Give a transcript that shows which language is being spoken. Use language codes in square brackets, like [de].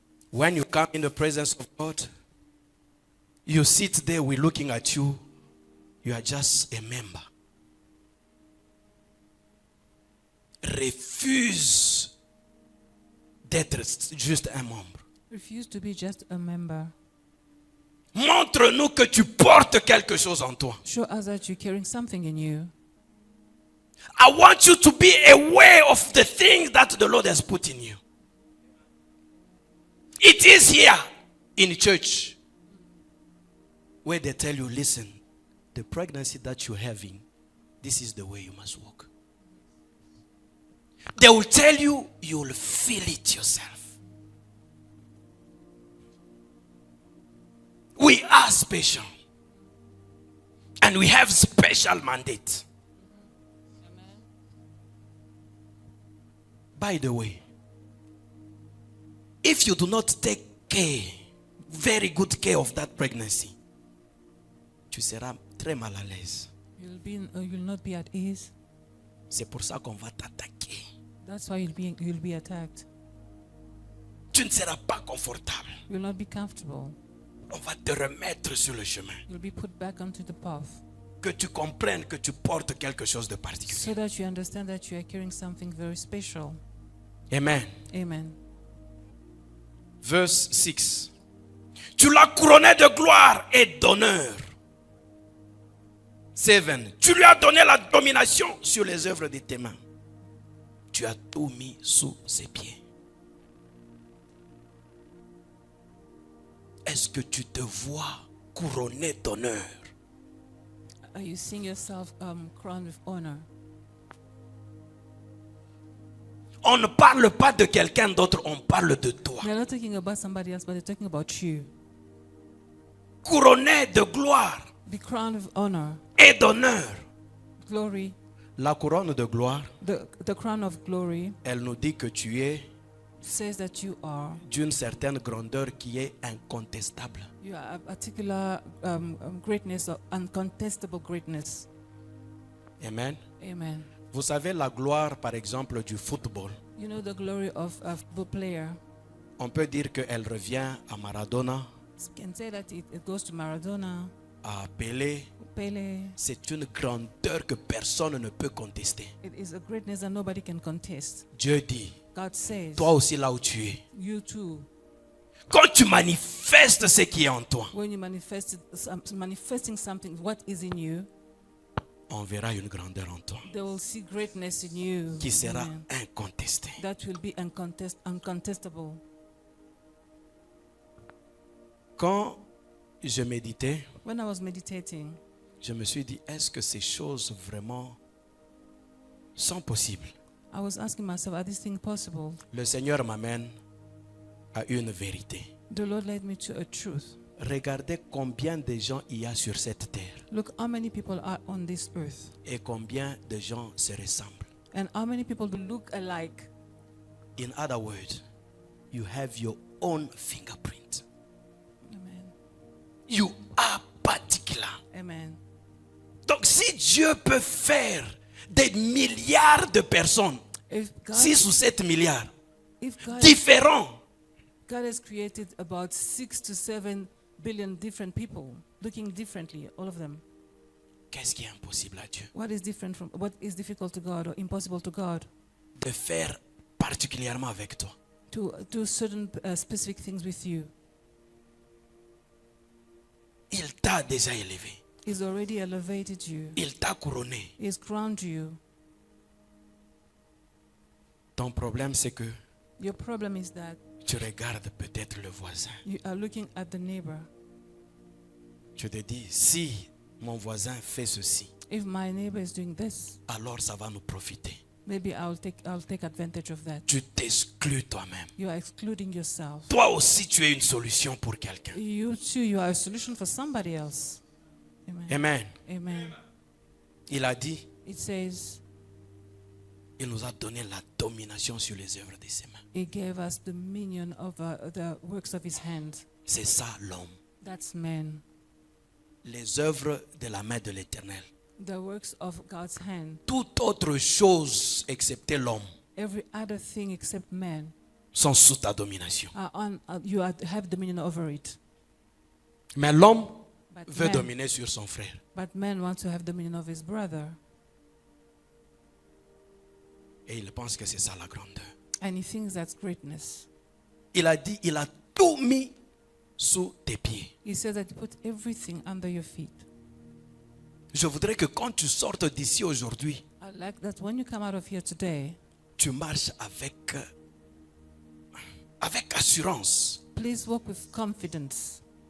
[en] When you come in the presence of God, you sit there, we're looking at you, you are just a member. [fr] Refuse d'être juste un membre. [en] Refuse to be just a member. [fr] Montre-nous que tu portes quelque chose en toi. [en] Show us that you're carrying something in you. I want you to be aware of the things that the Lord has put in you. It is here in church where they tell you, listen, the pregnancy that you're having, this is the way you must walk. They will tell you, you'll feel it yourself. We are special. And we have special mandate. By the way, if you do not take care, very good care of that pregnancy, [fr] tu seras très mal à l'aise. [en] You'll not be at ease. [fr] C'est pour ça qu'on va t'attaquer. [en] That's why you'll be attacked. [fr] Tu ne seras pas confortable. [en] You'll not be comfortable. [fr] On va te remettre sur le chemin. [en] You'll be put back onto the path. [fr] Que tu comprennes que tu portes quelque chose de particulier. [en] So that you understand that you are carrying something very special. Amen. Amen. Verse 6. [fr] Tu l'as couronné de gloire et d'honneur. 7. Tu lui as donné la domination sur les œuvres de tes mains. Tu as tout mis sous ses pieds. Est-ce que tu te vois couronné d'honneur? [en] Are you seeing yourself crowned with honor? [fr] On ne parle pas de quelqu'un d'autre, on parle de toi. [en] They're not talking about somebody else, but they're talking about you. [fr] Couronné de gloire [en] Be crowned with honor, [fr] et d'honneur. [en] glory. [fr] La couronne de gloire, [en] The crown of glory [fr] elle nous dit que tu es [en] says that you are [fr] d'une certaine grandeur qui est incontestable. [en] you are a particular greatness, or uncontestable greatness. Amen. Amen. [fr] Vous savez la gloire, par exemple, du football. [en] You know the glory of a football player. [fr] On peut dire qu'elle revient à Maradona, [en] You can say that it goes to Maradona, [fr] à Pelé. [en] Pele. [fr] C'est une grandeur que personne ne peut contester. [en] It is a greatness that nobody can contest. [fr] Dieu dit, [en] God says, [fr] toi aussi là où tu es, [en] you too, [fr] quand tu manifestes ce qui est en toi, [en] when you manifesting something, what is in you, [fr] on verra une grandeur en toi [en] they will see greatness in you. [fr] qui sera [en] Amen. [fr] incontestée. [en] That will be uncontestable. [fr] Quand je méditais, [en] When I was meditating, [fr] je me suis dit, est-ce que ces choses vraiment sont possibles? [en] I was asking myself, are these things possible? [fr] Le Seigneur m'amène à une vérité. [en] The Lord led me to a truth. [fr] Regardez combien de gens il y a sur cette terre [en] Look how many people are on this earth [fr] et combien de gens se ressemblent. [en] and how many people do look alike. In other words, you have your own fingerprint. Amen. You are particular. Amen. [fr] Donc si Dieu peut faire des milliards de personnes, [en] If God, [fr] 6 ou 7 milliards, [en] if God, [fr] différents, [en] God has created about 6 to 7 billion different people looking differently, all of them. [fr] qu'est-ce qui est impossible à Dieu? [en] What is difficult to God or impossible to God? [fr] De faire particulièrement avec toi. [en] To do certain specific things with you. [fr] Il t'a déjà élevé. [en] He's already elevated you. [fr] Il t'a couronné. [en] He's crowned you. [fr] Ton problème, c'est que [en] Your problem is that [fr] tu regardes peut-être le voisin. [en] you are looking at the neighbor. [fr] Tu te dis, si mon voisin fait ceci, [en] If my neighbor is doing this, [fr] alors ça va nous profiter. [en] maybe I'll take advantage of that. [fr] Tu t'exclus toi-même. [en] You are excluding yourself. [fr] Toi aussi, tu es une solution pour quelqu'un. [en] You too, you are a solution for somebody else. Amen. Amen. Amen. [fr] Il a dit, [en] It says [fr] il nous a donné la domination sur les œuvres de ses mains. [en] He gave us dominion over the works of His hand. [fr] C'est ça l'homme. [en] That's man. [fr] Les œuvres de la main de l'Éternel. [en] The works of God's hand. [fr] Toute autre chose excepté l'homme [en] Every other thing except man [fr] sont sous ta domination. [en] have dominion over it. [fr] Mais l'homme [en] But [fr] veut [en] man, [fr] dominer sur son frère. [en] but man wants to have dominion of his brother. [fr] Et il pense que c'est ça la grandeur. [en] And he thinks that's greatness. [fr] Il a dit, il a tout mis sous tes pieds. [en] He says that he put everything under your feet. [fr] Je voudrais que quand tu sortes d'ici aujourd'hui, [en] I like that when you come out of here today, [fr] tu marches avec assurance [en] please walk with confidence